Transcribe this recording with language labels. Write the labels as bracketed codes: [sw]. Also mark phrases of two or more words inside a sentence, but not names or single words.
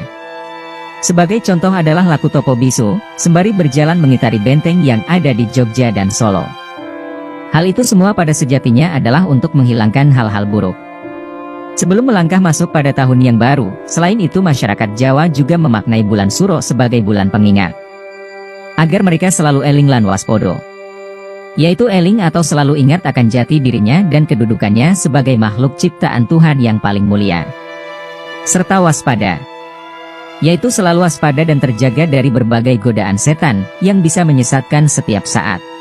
[id] Sebagai contoh adalah laku Topo Bisu, sembari berjalan mengitari benteng yang ada di Jogja dan Solo. Hal itu semua pada sejatinya adalah untuk menghilangkan hal-hal buruk. Sebelum melangkah masuk pada tahun yang baru, selain itu masyarakat Jawa juga memaknai bulan Suro sebagai bulan pengingat, agar mereka selalu [jv] eling lan waspodo, [id] yaitu eling atau selalu ingat akan jati dirinya dan kedudukannya sebagai makhluk ciptaan Tuhan yang paling mulia. Serta waspada, yaitu selalu waspada dan terjaga dari berbagai godaan setan yang bisa menyesatkan setiap saat.